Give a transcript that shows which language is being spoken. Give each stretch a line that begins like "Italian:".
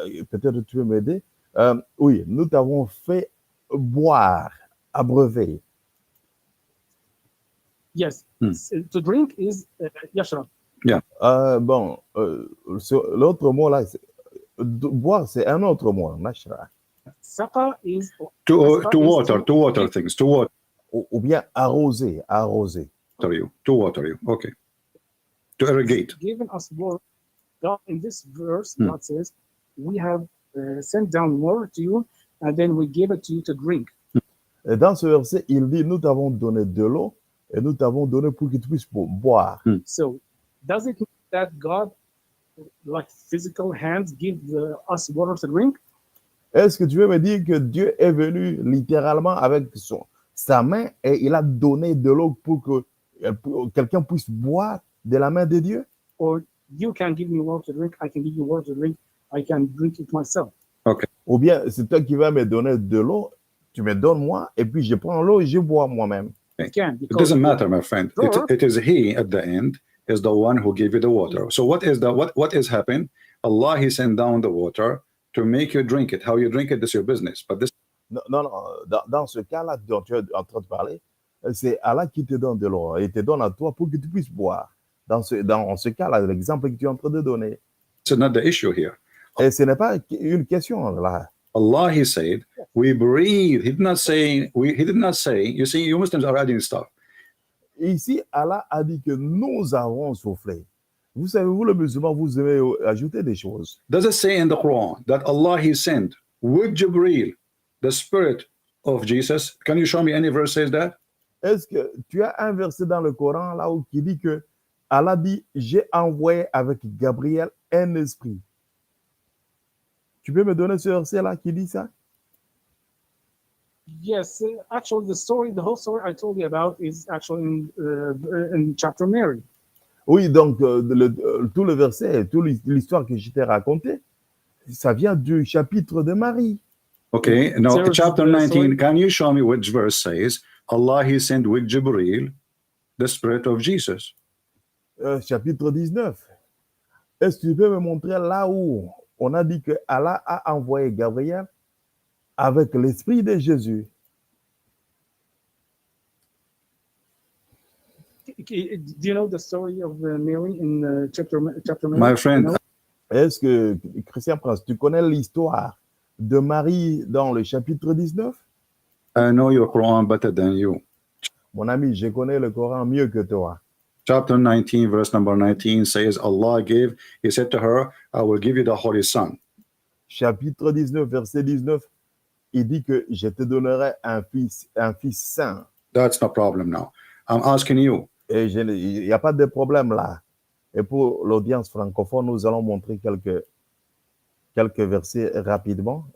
French: Peut-être tu peux m'aider. Oui, nous t'avons fait boire, abreuver.
English: Yes, to drink is yashrab. Yeah.
French: Bon, l'autre mot là, boire, c'est un autre mot, nashra.
English: Saqa is to water things, to water.
French: Ou bien arroser.
English: To water you. Okay. To irrigate. Given us water. God, in this verse, God says, we have sent down water to you, and then we give it to you to drink.
French: Et dans ce verset, il dit, nous t'avons donné de l'eau, et nous t'avons donné pour que tu puisses boire.
English: So, does it mean that God, like physical hands, give us water to drink?
French: Est-ce que tu veux me dire que Dieu est venu littéralement avec sa main et il a donné de l'eau pour que quelqu'un puisse boire de la main de Dieu?
English: Or you can give me water to drink, I can give you water to drink, I can drink it myself. Okay.
French: Ou bien c'est toi qui vas me donner de l'eau, tu me donnes moi, et puis je prends l'eau et je bois moi-même.
English: It doesn't matter, my friend. It is he at the end is the one who gave you the water. So what is happening? Allah, he sent down the water to make you drink it. How you drink it is your business. But this.
French: Non. Dans ce cas-là dont tu es en train de parler, c'est Allah qui te donne de l'eau et te donne à toi pour que tu puisses boire. Dans ce cas-là, l'exemple que tu es en train de donner.
English: It's not the issue here.
French: Et ce n'est pas une question là.
English: Allah, he said, we breathe. He did not say, you see, you Muslims are adding stuff.
French: Ici, Allah a dit que nous avons soufflé. Vous savez, vous, le musulman, vous aimez ajouter des choses.
English: Does it say in the Quran that Allah, he sent with Jibril, the spirit of Jesus? Can you show me any verse says that?
French: Est-ce que tu as un verset dans le Coran là où qui dit que Allah dit, j'ai envoyé avec Gabriel un esprit. Tu peux me donner ce verset-là qui dit ça?
English: Yes, actually, the whole story I told you about is actually in chapter Mary.
French: Oui, donc tout le verset, toute l'histoire que je t'ai racontée, ça vient du chapitre de Marie.
English: Okay, now chapter 19, can you show me which verse says, Allah, he sent with Jibril, the spirit of Jesus?
French: Chapitre 19. Est-ce que tu peux me montrer là où on a dit que Allah a envoyé Gabriel avec l'esprit de Jésus.
English: Do you know the story of Mary in chapter My friend, you know?
French: Est-ce que, Christian Prince, tu connais l'histoire de Marie dans le chapitre 19?
English: I know your Quran better than you.
French: Mon ami, je connais le Coran mieux que toi.
English: Chapter 19, verse number 19 says, Allah gave, He said to her, I will give you the Holy Son.
French: Chapitre 19, verset 19, il dit que je te donnerai un fils saint.
English: That's no problem now. I'm asking you,
French: Et il n'y a pas de problème là. Et pour l'audience francophone, nous allons montrer quelques versets rapidement.